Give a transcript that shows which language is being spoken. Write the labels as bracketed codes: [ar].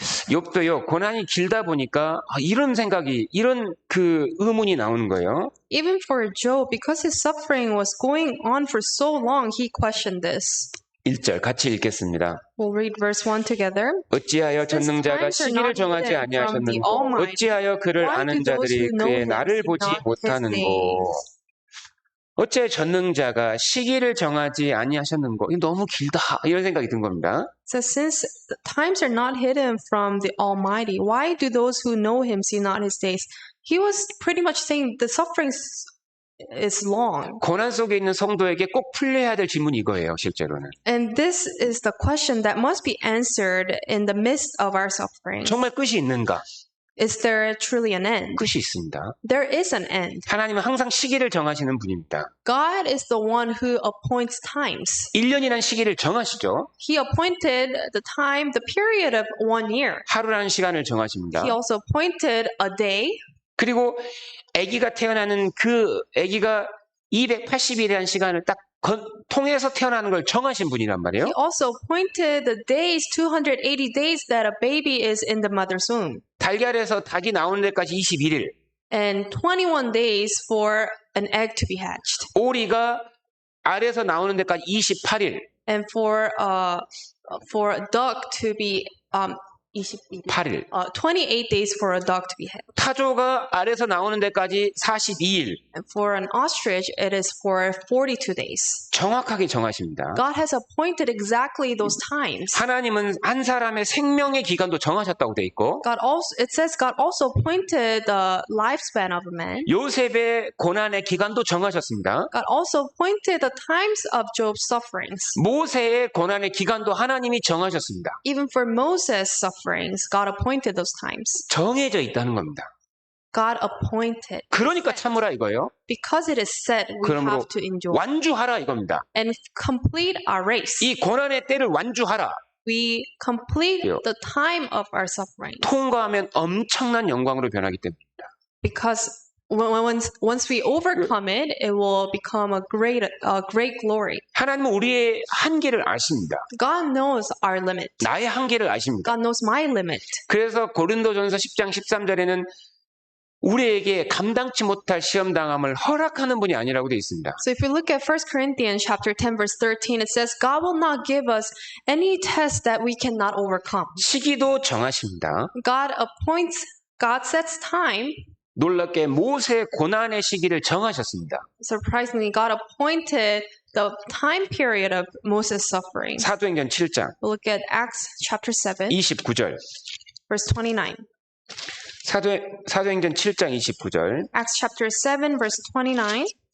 [ko] 욥도요, 고난이 길다 보니까 이런 생각이, 이런 그 의문이 나오는 거예요. [en] Even for Job, because his suffering was going on for so long, he questioned this. [ko] 1절 같이 읽겠습니다. [en] We'll read verse 1 together. [ko] 어찌하여 전능자가 시기를 정하지 아니하셨는고 어찌하여 그를 아는 자들이 그의 날을 보지 못하는고 어째 전능자가 시기를 정하지 아니하셨는고 이거 너무 길다 이런 생각이 든 겁니다. [en] So since the times are not hidden from the Almighty, why do those who know him see not his days? He was pretty much saying the suffering is long. [ko] 고난 속에 있는 성도에게 꼭 풀려야 될 질문이 이거예요, 실제로는. [en] And this is the question that must be answered in the midst of our suffering. [ko] 정말 끝이 있는가? [en] Is there truly an end? [ko] 끝이 있습니다. [en] There is an end. [ko] 하나님은 항상 시기를 정하시는 분입니다. [en] God is the one who appoints times. [ko] 1년이라는 시기를 정하시죠. [en] He appointed the time, the period of 1 year. [ko] 하루라는 시간을 정하십니다. [en] He also appointed a day. [ko] 그리고 아기가 태어나는 그 아기가 280일이라는 시간을 딱 통해서 태어나는 걸 정하신 분이란 말이에요. [en] He also appointed the days, 280 days that a baby is in the mother's womb. [ko] 달걀에서 닭이 나오는 데까지 21일. [en] And 21 days for an egg to be hatched. [ko] 오리가 알에서 나오는 데까지 28일. [en] And for a duck to be [ko] 8일. [en] 28 days for a duck to be hatched. [ko] 타조가 알에서 나오는 데까지 42일. [en] And for an ostrich, it is for 42 days. [ko] 정확하게 정하십니다. [en] God has appointed exactly those times. [ko] 하나님은 한 사람의 생명의 기간도 정하셨다고 돼 있고 [en] It says God also appointed the lifespan of a man. [ko] 요셉의 고난의 기간도 정하셨습니다. [en] God also appointed the times of Job's sufferings. [ko] 모세의 고난의 기간도 하나님이 정하셨습니다. [en] Even for Moses' sufferings, God appointed those times. [ko] 정해져 있다는 겁니다. [en] God appointed. [ko] 그러니까 참으라 이거예요. [en] Because it is said, we [ko] 그러므로 [en] have to endure. [ko] 완주하라 이겁니다. [en] And complete our race. [ko] 이 고난의 때를 완주하라. [en] We complete the time of our suffering. [ko] 통과하면 엄청난 영광으로 변하기 때문입니다. [en] Because once we overcome it, it will become a great glory. [ko] 하나님은 우리의 한계를 아십니다. [en] God knows our limit. [ko] 나의 한계를 아십니다. [en] God knows my limit. [ko] 그래서 고린도전서 10장 13절에는 우리에게 감당치 못할 시험 당함을 허락하는 분이 아니라고 되어 있습니다. [en] So if you look at 1 Corinthians chapter 10 verse 13, it says God will not give us any test that we cannot overcome. [ko] 시기도 정하십니다. [en] God sets time. [ko] 놀랍게 모세의 고난의 시기를 정하셨습니다. [en] Surprisingly, God appointed the time period of Moses' suffering. [ko] 사도행전 7장 [en] We'll look at Acts chapter 7 [ko] 29절. [en] verse 29. [ko] 사도행전 7장 29절. [en] Acts chapter 7 verse 29.